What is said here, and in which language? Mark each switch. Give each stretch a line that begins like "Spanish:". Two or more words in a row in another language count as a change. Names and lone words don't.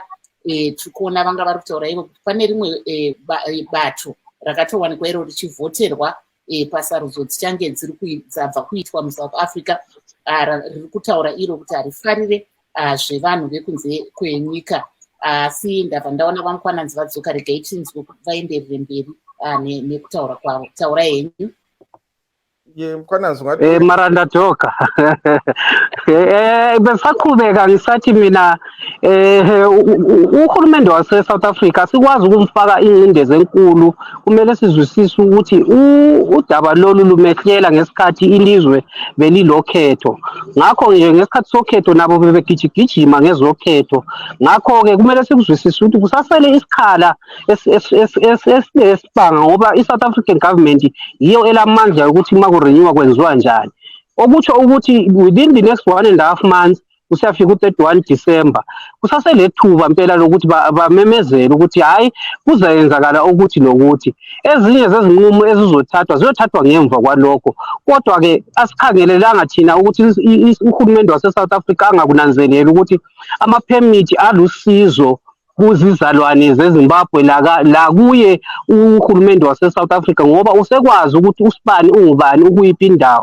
Shona: Tikuona vanga vari kutaura ivo kuti pane rimwe bato rakatowanikwa iro richivhoterwa pasarudzo dzichange dzabva kuitwa muSouth Africa, riri kutaura iro kuti harifarire zvevanhu vekunze kwenyika. Asi ndabva ndaona vamukwananzi vadzoka, regai tinzwe kuti vaenderere mberi nekutaura kwavo. Taura henyu. Mara ndadzoka.
North Ndebele: Besaqhubeka ngisathi mina uhulumende wase-South Africa sikwazi ukumfaka ingcindezi enkulu. Kumele sizwisise ukuthi udaba lolu lumehlela ngesikhathi ilizwe belilokhetho. Ngakho nje ngesikhathi sokhetho nabo bebegijigijima ngezokhetho. Ngakho-ke kumele sikuzwisise ukuthi kusasele isikhala esibanga ngoba i-South African government yiyo elamandla ukuthi makurenyuwa kwenziwa njani. Okutsho ukuthi
English: within the next 1.5 months
North Ndebele: kusiyafika u-31 December kusaselethuba impela lokuthi bamemezele ukuthi hayi kuzayenzakala ukuthi nokuthi. Ezinye zezinqumo ezizothathwa ziyothathwa ngemva kwalokho. Kodwa-ke asikhangelelanga thina ukuthi uhulumende wase-South Africa angakunanzelela ukuthi amaphemithi alusizo kuzizalwane zeZimbabwe la kuye uhulumende wase-South Africa ngoba usekwazi ukuthi usibani ungubani ukuyiphi indawo.